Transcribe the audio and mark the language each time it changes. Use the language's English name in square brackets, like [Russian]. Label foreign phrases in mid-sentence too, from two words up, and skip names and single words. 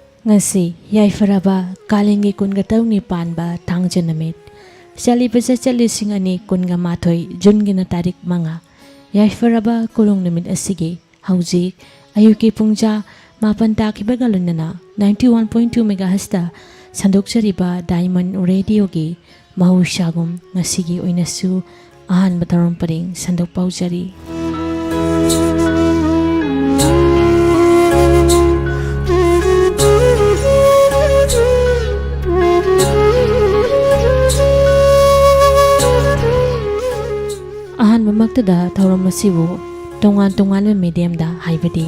[Manipuri] ngasi yaifraba kalengi kunga tauni panba thangja namit chali pasa chali sing ani kunga mathoi jungi na tarik manga yaifraba kulung namit asigi hauji ayuki pungja mapan takhiba galunana 91.2 megahertz ta sandokchariba diamond radio gi mahushagum ngasigi oinasu ahan batarom paring sandok paujari Mamaktada thauram asibu tongan tongan medium da haibadi